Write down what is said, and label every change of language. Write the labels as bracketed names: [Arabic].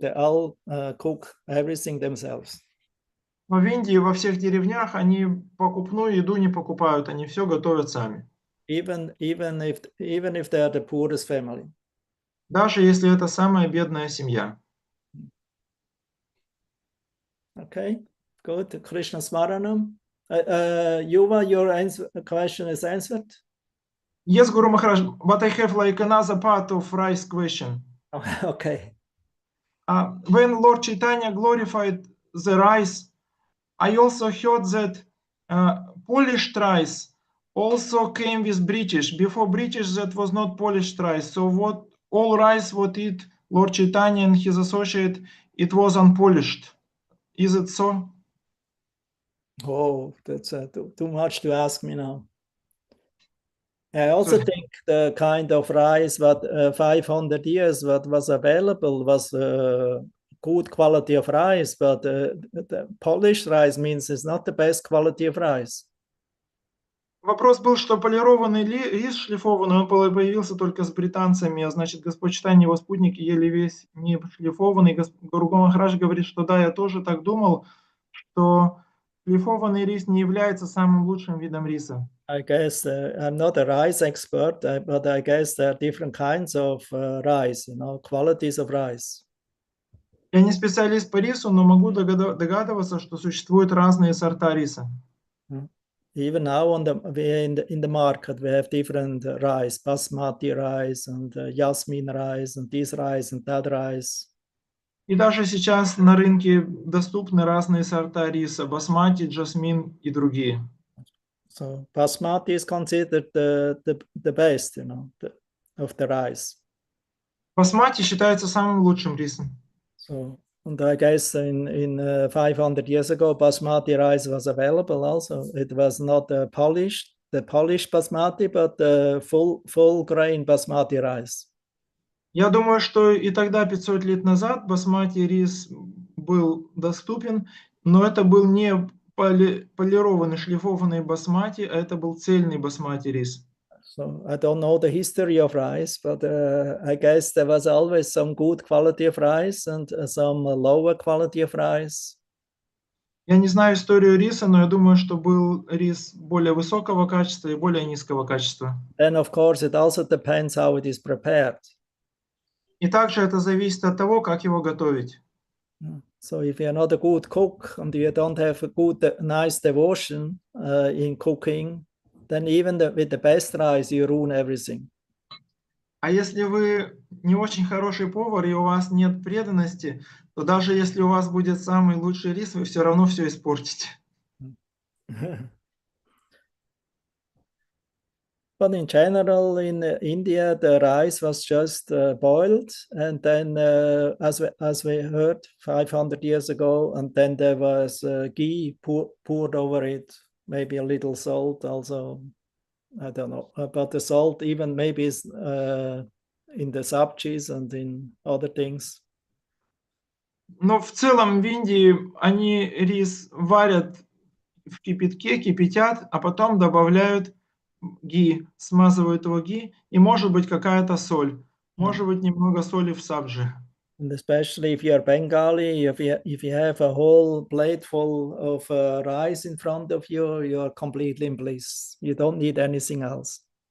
[English] They all cook everything themselves. [Russian] Но в Индии во всех деревнях они покупную еду не покупают, они все готовят сами. [English] Even if they are the poorest family. [Russian] Даже если это самая бедная семья. [English] Okay, good. Krishna Smaranam. Yuva, your question is answered? Yes, Guru Maharaj, but I have like another part of rice question. Okay. When Lord Chaitanya glorified the rice, I also heard that polished rice also came with British. Before British, that was not polished rice. So what all rice what eat Lord Chaitanya and his associate, it was unpolished. Is it so? Oh, that's too much to ask me now. I also think the kind of rice that 500 years that was available was good quality of rice, but the polished rice means it's not the best quality of rice. [Russian] Вопрос был, что полированный рис шлифованный, он появился только с британцами, а значит, Господь Читание и его спутники ели весь не шлифованный. Гуру Махарадж говорит, что да, я тоже так думал, что шлифованный рис не является самым лучшим видом риса. [English] I guess I'm not a rice expert, but I guess there are different kinds of rice, qualities of rice. [Russian] Я не специалист по рису, но могу догадываться, что существуют разные сорта риса. [English] Even now in the market, we have different rice, basmati rice and jasmine rice and this rice and that rice. [Russian] И даже сейчас на рынке доступны разные сорта риса, басмати, джасмин и другие. [English] So basmati is considered the best, of the rice. [Russian] Басмати считается самым лучшим рисом. [English] So, and I guess in 500 years ago, basmati rice was available also. It was not the polished basmati, but the full grain basmati rice. [Russian] Я думаю, что и тогда, 500 лет назад, басмати рис был доступен, но это был не полированный, шлифованный басмати, а это был цельный басмати рис. [English] So I don't know the history of rice, but I guess there was always some good quality of rice and some lower quality of rice. [Russian] Я не знаю историю риса, но я думаю, что был рис более высокого качества и более низкого качества. [English] Then, of course, it also depends how it is prepared. [Russian] И также это зависит от того, как его готовить. [English] So if you're not a good cook and you don't have a nice devotion in cooking, then even with the best rice, you ruin everything. [Russian] А если вы не очень хороший повар и у вас нет преданности, то даже если у вас будет самый лучший рис, вы все равно все испортите. [English] But in general, in India, the rice was just boiled, and then, as we heard 500 years ago, and then there was ghee poured over it, maybe a little salt also. I don't know, but the salt even maybe is in the sabjis and in other things. [Russian] Но в целом в Индии они рис варят в кипятке, кипятят, а потом добавляют ги, смазывают его ги, и может быть какая-то соль, может быть немного соли в сабджи. [English] And especially if you're Bengali, if you have a whole plate full of rice in front of you, you're completely in bliss. You don't need anything else.